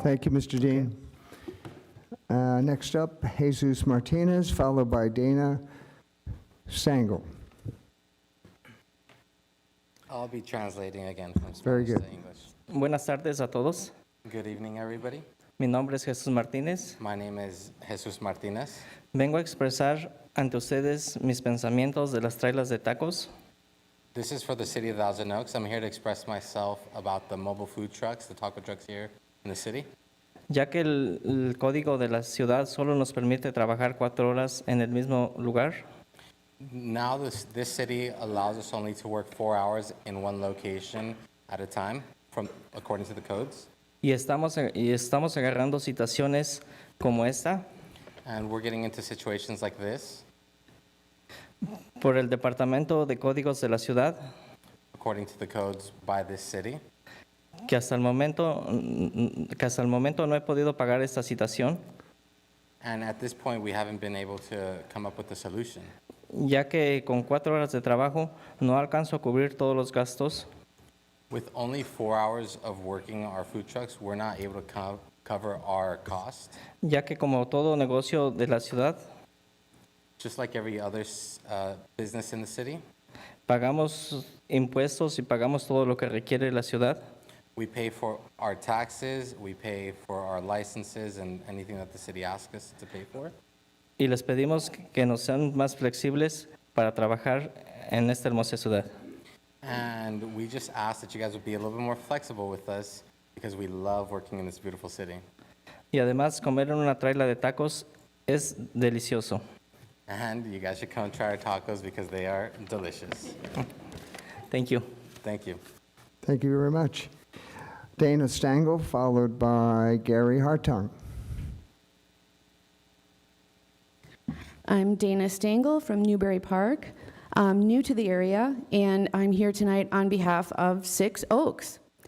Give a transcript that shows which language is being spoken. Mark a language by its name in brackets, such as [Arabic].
[English] Thank you, Mr. Dean. Next up, Jesus Martinez, followed by Dana Stangl. I'll be translating again from Very Spanish good. to English. [Spanish] Buenas tardes a todos. [English] Good evening, everybody. [Spanish] Mi nombre es Jesús Martínez. [English] My name is Jesus Martinez. [Spanish] Vengo a expresar ante ustedes mis pensamientos de las trailas de tacos. [English] This is for the city of Thousand Oaks. I'm here to express myself about the mobile food trucks, the taco trucks here in the city. [Spanish] Ya que el código de la ciudad solo nos permite trabajar 4 horas en el mismo lugar, [English] Now this city allows us only to work 4 hours in one location at a time, according to the codes. [Spanish] y estamos agarrando situaciones como esta [English] And we're getting into situations like this, [Spanish] por el Departamento de Códigos de la Ciudad, [English] according to the codes by this city. [Spanish] que hasta el momento no he podido pagar esta situación, [English] And at this point, we haven't been able to come up with a solution. [Spanish] ya que con 4 horas de trabajo no alcanzo a cubrir todos los gastos. [English] With only 4 hours of working our food trucks, we're not able to cover our cost. [Spanish] Ya que como todo negocio de la ciudad, [English] Just like every other business in the city, [Spanish] pagamos impuestos y pagamos todo lo que requiere la ciudad. [English] we pay for our taxes, we pay for our licenses and anything that the city asks us to pay for. [Spanish] Y les pedimos que nos sean más flexibles para trabajar en esta hermosa ciudad. [English] And we just ask that you guys would be a little bit more flexible with us because we love working in this beautiful city. [Spanish] Y además, comer en una traila de tacos es delicioso. [English] And you guys should come try our tacos because they are delicious. Thank you. Thank you. Thank you very much. Dana Stangl, followed by Gary Hartung. I'm Dana Stangl from Newbury Park. I'm new to the area, and I'm here tonight on behalf of 6 Oaks.